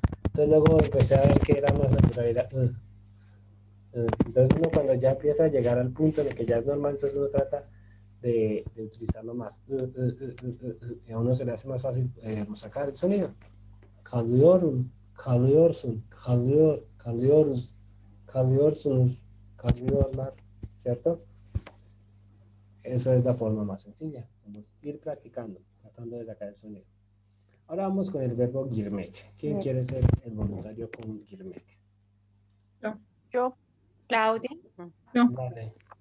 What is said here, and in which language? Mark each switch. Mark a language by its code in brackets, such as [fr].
[es] Entonces luego empecé a ver que era más natural, era, Entonces uno cuando ya empieza a llegar al punto en el que ya es normal, entonces uno trata de utilizarlo más. Y a uno se le hace más fácil sacar el sonido. [tr] Kalıyorum, kalıyorsun, kalıyoruz, kalıyorsunuz, kalıyorlar, [es] ¿cierto? Esa es la forma más sencilla. Vamos a ir practicando, tratando de sacar el sonido. Ahora vamos con el verbo girmek. ¿Quién Bien. quiere ser el voluntario con girmek? Yo. Claudia. Yo. Vale.